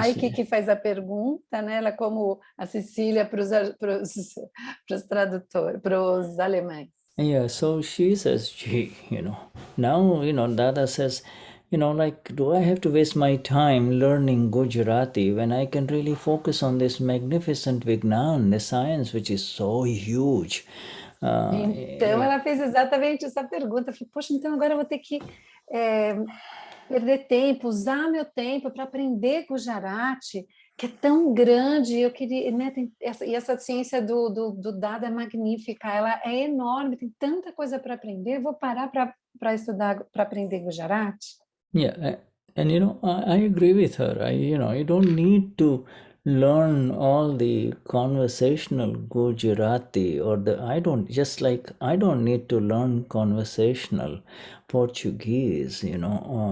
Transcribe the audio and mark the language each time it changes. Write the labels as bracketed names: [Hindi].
[Portuguese] a Heike que faz a pergunta, né? Ela é como a Cecília para os tradutores, para os alemães. [English] Yeah, so she says, gee, you know, now, you know, Dada says, you know, like, do I have to waste my time learning Gujarati when I can really focus on this magnificent Vignan, the science, which is so huge? [Portuguese] Então, ela fez exatamente essa pergunta. Eu falei, poxa, então agora eu vou ter que perder tempo, usar meu tempo para aprender Gujarati, que é tão grande. Eu queria, né, e essa ciência do dado é magnífica, ela é enorme, tem tanta coisa para aprender. Eu vou parar para estudar, para aprender Gujarati? [English] Yeah, and you know, I agree with her. You know, you don't need to learn all the conversational Gujarati or I don't need to learn conversational Portuguese, you know.